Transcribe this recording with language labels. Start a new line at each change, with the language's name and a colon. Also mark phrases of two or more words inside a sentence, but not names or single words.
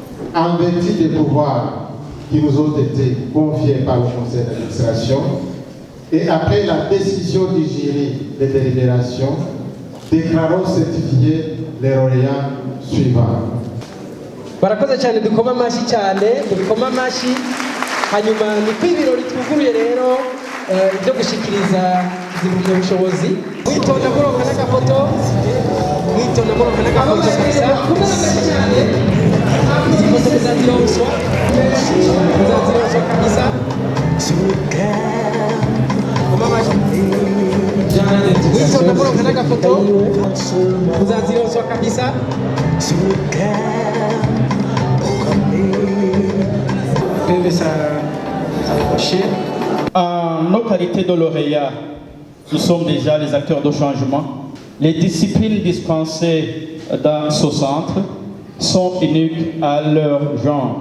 French: en vertu des pouvoirs qui nous ont été confiés par le conseil d'administration et après la décision du jury de délibération, déclarons certifiés les lauréats suivants.
Rundi: Barakoze cyane dukoma amashi cyane dukoma amashi hanyuma ni kwibirori twuguruye rero ibyo gushikiriza zibumye ubushobozi witonda muronka n'agafoto kabisa cyane ifoto muzazironswa kabisa koma amashi witonda muronka n'agafoto muzazironswa kabisa.
French: En nos qualités de lauréats, nous sommes déjà les acteurs de changement. Les disciplines dispensées dans ce centre sont uniques à leur genre.